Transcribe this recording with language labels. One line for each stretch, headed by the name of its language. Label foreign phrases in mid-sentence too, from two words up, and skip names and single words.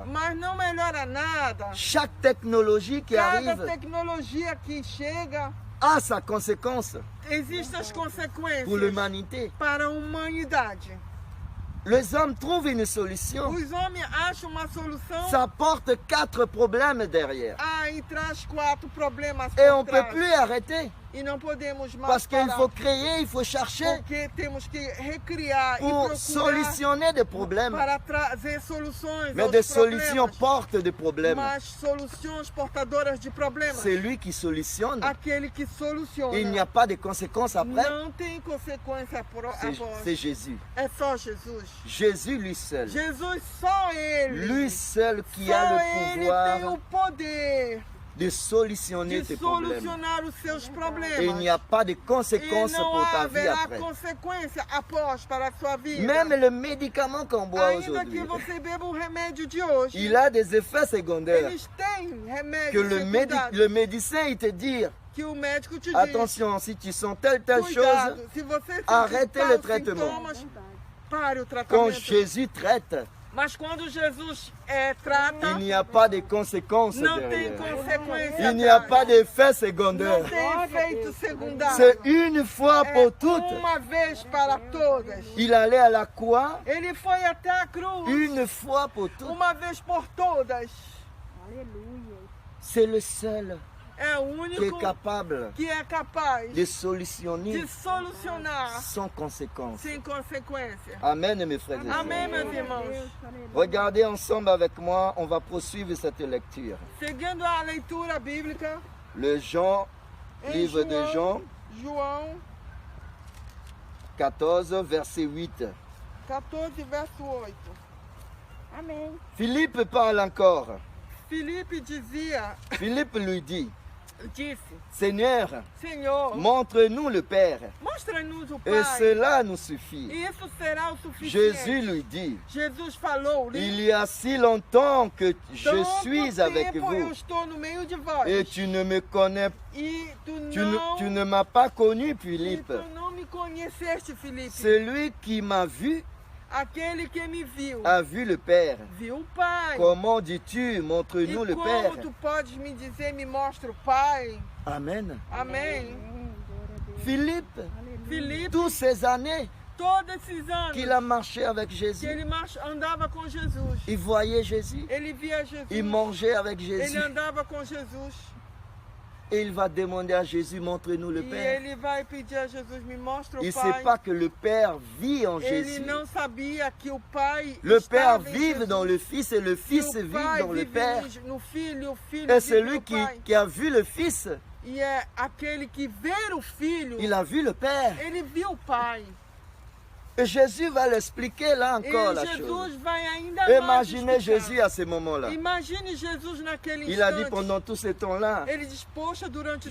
Portuguese: mas não melhora nada.
French: Chaque technologie qui
Portuguese: Cada
French: arrive
Portuguese: tecnologia que chega,
French: a sa conséquence
Portuguese: existem as consequências
French: pour l'humanité.
Portuguese: para a humanidade.
French: Les hommes trouvent une solution.
Portuguese: Os homens acham uma solução,
French: Ça porte 4 problèmes derrière.
Portuguese: aí traz 4 problemas
French: Et
Portuguese: por
French: on ne peut
Portuguese: trás.
French: plus arrêter.
Portuguese: E não podemos mais
French: Parce qu'il
Portuguese: parar,
French: faut créer, il faut chercher
Portuguese: porque temos que recriar e
French: pour
Portuguese: procurar
French: solutionner des problèmes.
Portuguese: para trazer soluções
French: Mais
Portuguese: aos
French: des solutions
Portuguese: problemas.
French: portent des problèmes.
Portuguese: Mas soluções portadoras de problemas.
French: C'est lui qui solutionne.
Portuguese: Aquele que soluciona.
French: Il n'y a pas de conséquences après.
Portuguese: Não tem consequência
French: C'est
Portuguese: após.
French: Jésus.
Portuguese: É só Jesus.
French: Jésus lui seul.
Portuguese: Jesus, só Ele.
French: Lui seul qui
Portuguese: só
French: a le
Portuguese: Ele tem
French: pouvoir
Portuguese: o poder
French: de solutionner
Portuguese: de
French: tes problèmes.
Portuguese: solucionar os seus problemas.
French: Et il n'y a pas de
Portuguese: E
French: conséquences
Portuguese: não
French: pour ta vie
Portuguese: haverá
French: après.
Portuguese: consequência após para a sua vida.
French: Même le médicament qu'on boit
Portuguese: Ainda que
French: aujourd'hui,
Portuguese: você beba o remédio de hoje,
French: il a des effets secondaires.
Portuguese: eles têm Que remédio
French: le médecin, il te dit,
Portuguese: que o médico te diz.
French: attention, si tu sens telle chose,
Portuguese: Cuidado, se você sentir
French: arrêtez
Portuguese: tais
French: le traitement.
Portuguese: sintomas, pare o
French: quand
Portuguese: tratamento.
French: Jésus traite,
Portuguese: Mas quando Jesus trata,
French: il n'y a pas de conséquences
Portuguese: não tem
French: derrière.
Portuguese: consequência.
French: Il n'y a
Portuguese: atrás.
French: pas d'effets
Portuguese: Não
French: secondaires.
Portuguese: tem efeito secundário.
French: C'est une fois
Portuguese: É
French: pour toutes.
Portuguese: uma vez para todas.
French: Il allait à la croix
Portuguese: Ele foi até a cruz
French: une fois pour toutes.
Portuguese: uma vez por todas. Aleluia.
French: C'est le seul
Portuguese: É o
French: qui est
Portuguese: único
French: capable
Portuguese: que é capaz
French: de
Portuguese: de
French: solutionner
Portuguese: solucionar
French: sans conséquence.
Portuguese: sem consequência.
French: Amen, mes frères et
Portuguese: Amém,
French: sœurs.
Portuguese: meus irmãos. Aleluia.
French: Regardez ensemble avec moi, on va poursuivre cette lecture.
Portuguese: Seguindo a leitura bíblica,
French: Le Jean,
Portuguese: em
French: livre de Jean,
Portuguese: João
French: 14, verset 8.
Portuguese: 14, verso 8. Amém.
French: Philippe parle encore.
Portuguese: Filipe dizia,
French: Philippe lui dit,
Portuguese: disse:
French: Seigneur,
Portuguese: Senhor,
French: montre-nous le Père,
Portuguese: mostra-nos o
French: et
Portuguese: Pai,
French: cela nous suffit.
Portuguese: e isso será o suficiente.
French: Jésus lui dit,
Portuguese: Jesus falou:
French: il y a si longtemps que je
Portuguese: tanto
French: suis avec
Portuguese: tempo eu
French: vous,
Portuguese: estou no meio de vós,
French: et tu ne me connais,
Portuguese: e
French: tu ne m'as pas connu,
Portuguese: e
French: Philippe.
Portuguese: tu não me conheceste, Filipe.
French: Celui qui m'a vu
Portuguese: Aquele que me viu,
French: a vu le Père.
Portuguese: viu o Pai.
French: Comment dis-tu, montre-nous
Portuguese: E
French: le
Portuguese: como
French: Père?
Portuguese: tu podes me dizer, me mostra o Pai?
French: Amen.
Portuguese: Amém.
French: Philippe,
Portuguese: Filipe,
French: toutes ces années
Portuguese: todos esses anos
French: qu'il a marché avec
Portuguese: que
French: Jésus,
Portuguese: ele andava com Jesus,
French: il voyait Jésus,
Portuguese: ele via Jesus,
French: il mangeait avec
Portuguese: ele
French: Jésus,
Portuguese: andava com Jesus,
French: et il va demander à Jésus, montre-nous le
Portuguese: e
French: Père.
Portuguese: ele vai pedir a Jesus, me mostra o
French: Il ne
Portuguese: Pai.
French: sait pas que le Père vit en
Portuguese: Ele
French: Jésus.
Portuguese: não sabia que o Pai
French: Le Père
Portuguese: estava em
French: vit
Portuguese: Jesus,
French: dans le Fils et le
Portuguese: que
French: Fils
Portuguese: o
French: vit
Portuguese: Pai
French: dans le
Portuguese: vive
French: Père.
Portuguese: no Filho, o Filho
French: Et
Portuguese: vive
French: celui
Portuguese: no Pai.
French: qui a vu le Fils,
Portuguese: E é aquele que vê o Filho,
French: il a vu le Père.
Portuguese: ele viu o Pai.
French: Et Jésus va l'expliquer là encore
Portuguese: E
French: la chose.
Portuguese: Jesus vai ainda mais
French: Imaginez
Portuguese: explicar.
French: Jésus à ce moment-là.
Portuguese: Imagine Jesus naquele
French: Il a dit
Portuguese: instante.
French: pendant tout ce temps-là,
Portuguese: Ele diz, poxa, durante